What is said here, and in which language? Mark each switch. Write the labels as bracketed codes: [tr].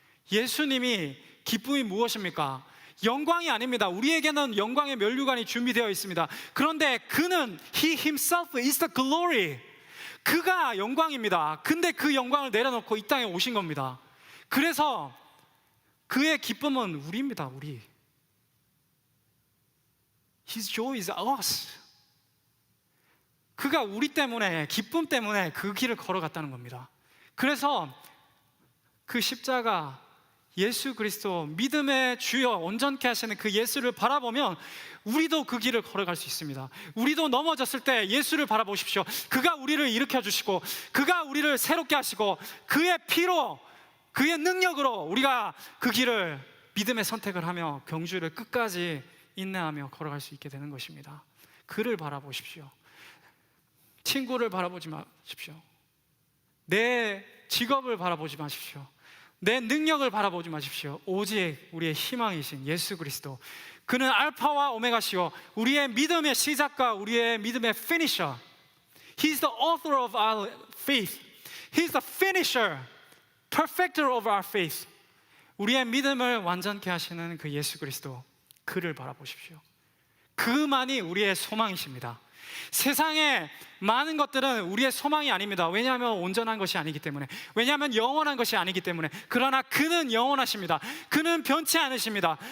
[ko] 예수님이 기쁨이 무엇입니까? 영광이 아닙니다. 우리에게는 영광의 면류관이 준비되어 있습니다. 그런데 그는 [en] He himself is the glory. [ko] 그가 영광입니다. 근데 그 영광을 내려놓고 이 땅에 오신 겁니다. 그래서 그의 기쁨은 우리입니다. 우리. [en] His joy is us. [ko] 그가 우리 때문에, 기쁨 때문에 그 길을 걸어갔다는 겁니다. 그래서 그 십자가, 예수 그리스도, 믿음의 주여 온전케 하시는 그 예수를 바라보면 우리도 그 길을 걸어갈 수 있습니다. 우리도 넘어졌을 때 예수를 바라보십시오. 그가 우리를 일으켜 주시고 그가 우리를 새롭게 하시고 그의 피로, 그의 능력으로 우리가 그 길을 믿음의 선택을 하며 경주를 끝까지 인내하며 걸어갈 수 있게 되는 것입니다. 그를 바라보십시오. 친구를 바라보지 마십시오. 내 직업을 바라보지 마십시오. 내 능력을 바라보지 마십시오. 오직 우리의 희망이신 예수 그리스도, 그는 알파와 오메가시오, 우리의 믿음의 시작과 우리의 믿음의 finisher. [en] He's the author of our faith. He's the finisher, perfecter of our faith. [ko] 우리의 믿음을 완전케 하시는 그 예수 그리스도, 그를 바라보십시오. 그만이 우리의 소망이십니다. 세상의 많은 것들은 우리의 소망이 아닙니다. 왜냐하면 온전한 것이 아니기 때문에, 왜냐하면 영원한 것이 아니기 때문에. 그러나 그는 영원하십니다. 그는 변치 않으십니다.